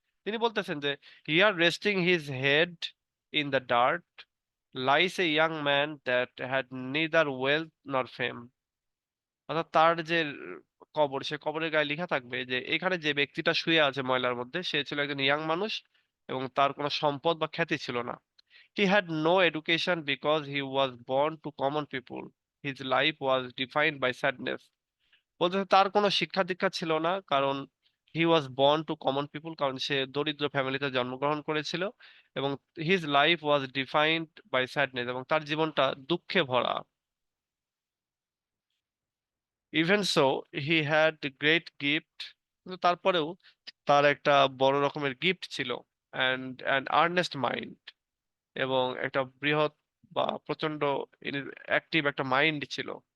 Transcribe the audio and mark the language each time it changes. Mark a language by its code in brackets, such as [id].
[bn] তিনি বলতেছেন যে [en] Here resting his head in the dirt lies a young man that had neither wealth nor fame. [bn] অর্থাৎ তার যে কবর, সে কবরের গায়ে লেখা থাকবে যে এখানে যে ব্যক্তিটা শুয়ে আছে ময়লার মধ্যে, সে ছিল একজন ইয়াং মানুষ এবং তার কোনো সম্পদ বা খ্যাতি ছিল না। [en] He had no education because he was born to common people. His life was defined by sadness. [bn] বলতে তার কোনো শিক্ষা দীক্ষা ছিল না, কারণ [en] he was born to common people, [bn] কারণ সে দরিদ্র ফ্যামিলিতে জন্মগ্রহণ করেছিল। এবং [en] his life was defined by sadness, [bn] এবং তার জীবনটা দুঃখে ভরা। [en] Even so, he had great gift, [bn] কিন্তু তারপরেও তার একটা বড় রকমের গিফট ছিল, [en] and earnest mind, [bn] এবং একটা বৃহৎ বা প্রচন্ড অ্যাক্টিভ একটা মাইন্ড ছিল।